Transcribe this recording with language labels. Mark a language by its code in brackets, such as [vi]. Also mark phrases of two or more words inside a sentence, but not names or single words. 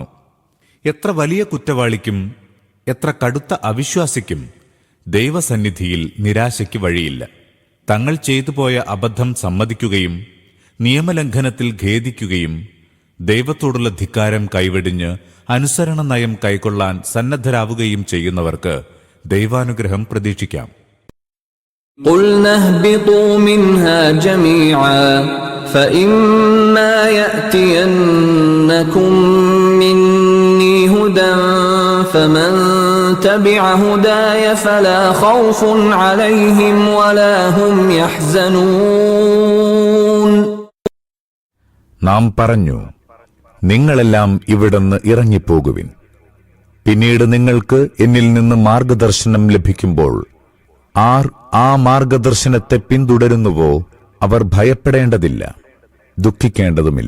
[ml] എത്ര വലിയ കുറ്റവാളിക്കും എത്ര കടുത്ത അവിശ്വാസിക്കും ദൈവസന്നിധിയിൽ നിരാശയ്ക്ക് വഴിയില്ല. തങ്ങൾ ചെയ്തുപോയ അബദ്ധം സമ്മതിക്കുകയും നിയമലംഘനത്തിൽ ഖേദിക്കുകയും ദൈവത്തോടുള്ള ധിക്കാരം കൈവെടിഞ്ഞ് അനുസരണ നയം കൈക്കൊള്ളാൻ സന്നദ്ധരാവുകയും ചെയ്യുന്നവർക്ക് ദൈവാനുഗ്രഹം പ്രതീക്ഷിക്കാം. [ar] قُلْنَا اهْبِطُوا مِنْهَا جَمِيعًا فَإِمَّا يَأْتِيَنَّكُم مِّنِّي هُدًى فَمَن تَبِعَ هُدَايَ فَلَا خَوْفٌ عَلَيْهِمْ وَلَا هُمْ يَحْزَنُونَ. [ml] നാം പറഞ്ഞു, നിങ്ങളെല്ലാം ഇവിടുന്ന് ഇറങ്ങിപ്പോകുവിൻ. പിന്നീട് നിങ്ങൾക്ക് എന്നിൽ നിന്ന് മാർഗദർശനം ലഭിക്കുമ്പോൾ ആർ ആ മാർഗദർശനത്തെ പിന്തുടരുന്നുവോ അവർ ഭയപ്പെടേണ്ടതില്ല, ദുഃഖിക്കേണ്ടതുമില്ല.